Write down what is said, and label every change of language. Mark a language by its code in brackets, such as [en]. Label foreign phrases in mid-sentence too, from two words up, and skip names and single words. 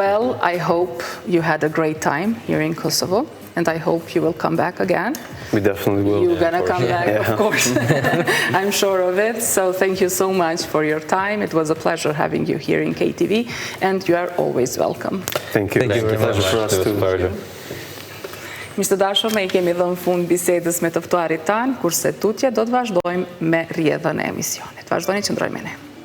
[en] Well, I hope you had a great time here in Kosovo, and I hope you will come back again. We definitely will. You're gonna come back, of course. I'm sure of it. So thank you so much for your time. It was a pleasure having you here in KTV, and you are always welcome. Thank you. Thank you very Pleasure much. for us It was a too. pleasure. [sq] Miq të dashur, ne I kemi dhënë fund bisedës me të ftuarit tanë, kurse tutje do të vazhdojmë me rrjedhën e emisionit. Vazhdoni që ndrojmë me ne.